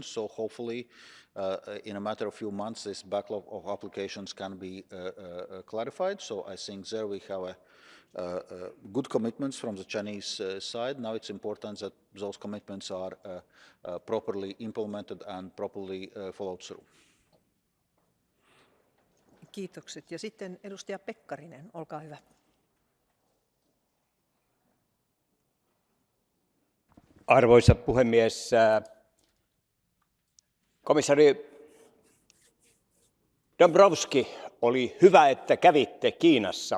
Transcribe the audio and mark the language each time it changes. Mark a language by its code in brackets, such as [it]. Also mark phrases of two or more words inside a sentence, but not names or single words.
[en] So hopefully in a matter of few months this backlog of applications can be clarified. So I think there we have good commitments from the Chinese side. Now it's important that those commitments are properly implemented and properly followed through. [fi] Kiitokset. Ja sitten edustaja Pekkarinen, olkaa hyvä. Arvoisa puhemies, komissaari Dombrovskis, oli hyvä, että kävitte Kiinassa.